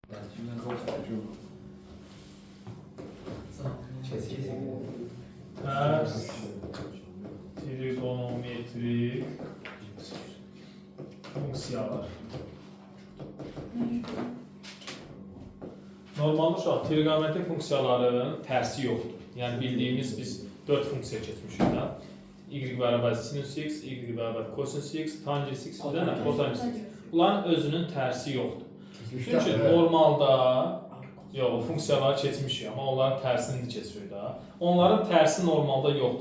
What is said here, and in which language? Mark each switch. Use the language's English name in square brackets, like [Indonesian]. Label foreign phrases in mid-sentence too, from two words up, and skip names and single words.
[Turkish] Ters trigonometrik funksiyalar. Normalde şu an trigonometrik funksiyaların tersi yoktur. Yani bildiğimiz [Azerbaijani] biz 4 funksiya keçmişik da. Y bərabər sinus x, y bərabər kosinus x, tanjens x, bir dənə kotanjens x. [Turkish] Bunların özünün tersi yoktur. [Azerbaijani] Çünki normalda o funksiyaları keçmişik, amma onların tərsini keçirik da. Onların tərsi normalda yoxdur.